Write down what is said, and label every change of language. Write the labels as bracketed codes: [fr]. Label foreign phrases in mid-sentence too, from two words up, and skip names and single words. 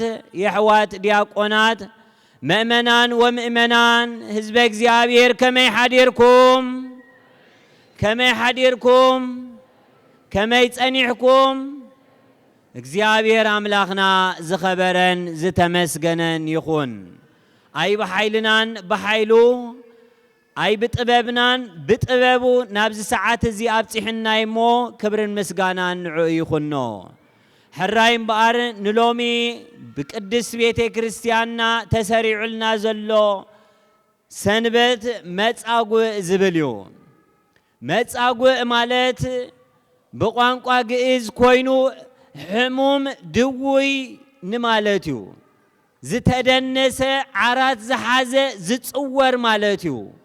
[ti] የሕዋት ዲያቆናት ምእመናን ወምእመናን ህዝበ እግዚአብሔር ከመይ ሓዲርኩም ከመይ ሓዲርኩም ከመይ ጸኒሕኩም። እግዚአብሔር አምላክና ዝኸበረን ዝተመስገነን ይኹን። አይ በኃይልናን በኃይሉ አይ ብጥበብናን ብጥበቡ ናብዚ ሰዓት እዚ ኣብፂሕና እሞ ክብርን ምስጋናን ንዑ ይኹኖ። ሕራይ እምበኣር ንሎሚ ብቅድስ ቤተ ክርስቲያንና ተሰሪዑልና ዘሎ ሰንበት መጻጉዕ ዝብል እዩ። መጻጉዕ ማለት ብቋንቋ ግእዝ ኮይኑ ሕሙም ድውይ ንማለት እዩ። ዝተደነሰ ዓራት ዝሓዘ ዝጽወር ማለት እዩ።